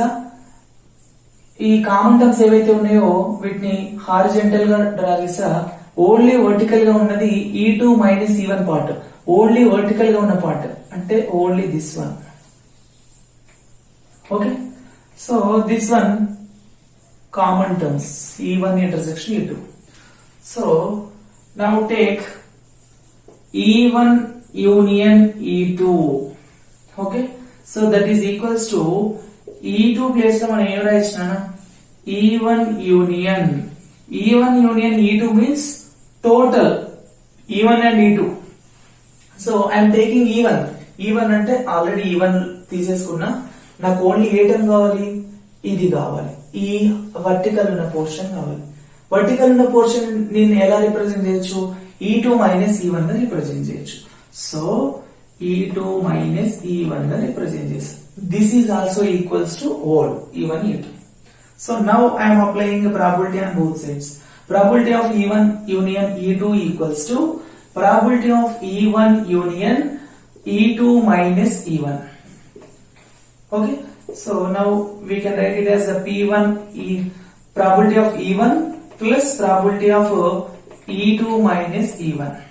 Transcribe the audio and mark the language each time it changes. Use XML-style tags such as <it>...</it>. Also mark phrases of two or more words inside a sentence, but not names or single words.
<te>ఈ</te> <en>common terms</en> <te>ఏవైతే ఉన్నాయో వీటిని హారిజాంటల్ గా డ్రా చేసా.</te> <en>only vertical</en> <te>గా ఉన్నది</te> <en>E2 minus E1 part, only vertical</en> <te>గా ఉన్న పార్ట్ అంటే</te> <en>only this one. Okay, so this one common terms E1 intersection E2. So now take E1 union E2. Okay, so that is equals to E2 place</en> <te>లో మనం ఏం రాయొచ్చు,</te> <en>E1 union E2 means total E1 and E2. So I am taking E1</en> <te>అంటే ఆల్రెడీ E1 తీసేసుకున్నా, నాకు ఓన్లీ ఏ టర్మ్ కావాలి, ఇది కావాలి, ఈ వర్టికల్ ఉన్న పోర్షన్ కావాలి. వర్టికల్ ఉన్న పోర్షన్ నేను ఎలా రిప్రజెంట్ చేయొచ్చు, E2 మైనస్ E1 గా రిప్రజెంట్ చేయొచ్చు. సో E2 మైనస్ E1 గా రిప్రజెంట్ చేస్తాను.</te> <en>This is also equals to whole E1 E2. So now I'm applying probability on both sides. Probability of E1 union E2 equals to probability of E1 union E2 minus E1. Okay, so now we can write it as a P1 probability of E1 plus probability of E2 minus E1.</en>